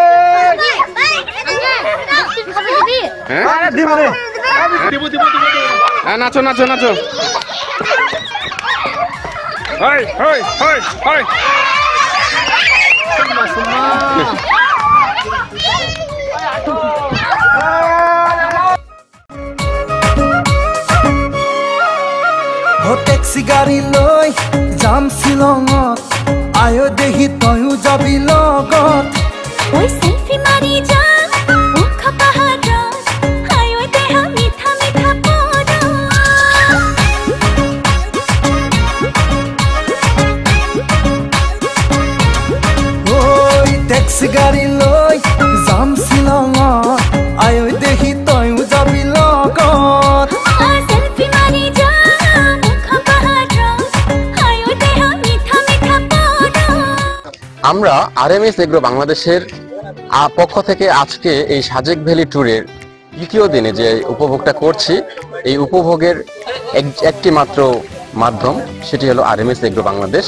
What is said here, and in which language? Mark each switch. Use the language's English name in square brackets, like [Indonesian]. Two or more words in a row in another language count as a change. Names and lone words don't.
[Bangla] হ্যাঁ হ্যাঁ, নাচো নাচো নাচো। [Assamese] হয় হয় হয় হয়। টেক্সি গাড়ী লৈ যাম শ্বিলঙত, আয়ো দেহি তয়ো যাবি লগত। ওই সেলফি মারি যা মুখ পাহাড়, আয়ো দেহ মিঠা মিঠা পড়। ওই টেক্সি গাড়ী লৈ যাম শ্বিলঙত, আয়ো দেহি তয়ো যাবি লগত। সেলফি মারি যা মুখ পাহাড়, আয়ো দেহ মিঠা মিঠা পড়। [Bangla] আমরা আরএমএস এগ্রো বাংলাদেশের পক্ষ থেকে আজকে এই সাজেক ভ্যালি ট্যুরের দ্বিতীয় দিনে যে উপভোগটা করছি, এই উপভোগের একটি মাত্র মাধ্যম, সেটি হলো আরএমএস এগ্রো বাংলাদেশ।